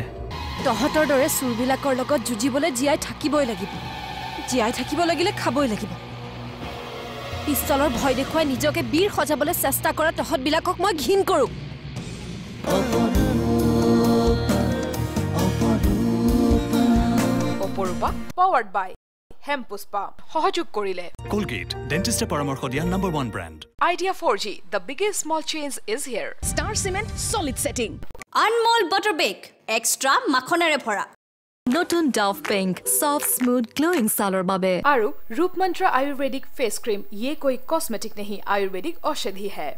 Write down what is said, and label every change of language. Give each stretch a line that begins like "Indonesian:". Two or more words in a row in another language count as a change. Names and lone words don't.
Assamese: তহঁতৰ দৰে চুৰবিলাকৰ লগত যুঁজিবলৈ জীয়াই থাকিবই লাগিব জীয়াই থাকিব লাগিলে খাবই লাগিব পিস্তলৰ ভয় দেখুৱাই নিজকে বীৰ সজাবলৈ চেষ্টা কৰা তহঁতবিলাকক মই ঘিণ কৰোঁ অপৰূপা
English: powered by
Assamese: হেমপুষ্পা সহযোগ কৰিলে Colgate ডেন্টিষ্টে পৰামৰ্শ দিয়া নম্বৰ 1 ব্ৰ্যান্ড
English: Idea 4G the biggest small change is here Star Cement solid setting Anmol butter bake extra
Assamese: মাখনেৰে ভৰা নতুন Dove Pink
English: soft smooth glowing
Assamese: ছালৰ বাবে আৰু ৰূপমন্ত্ৰ আয়ুৰ্বেদিক
English: face cream
Hindi: ये कोई कॉस्मेटिक नहीं आयुर्वेदिक औषधि है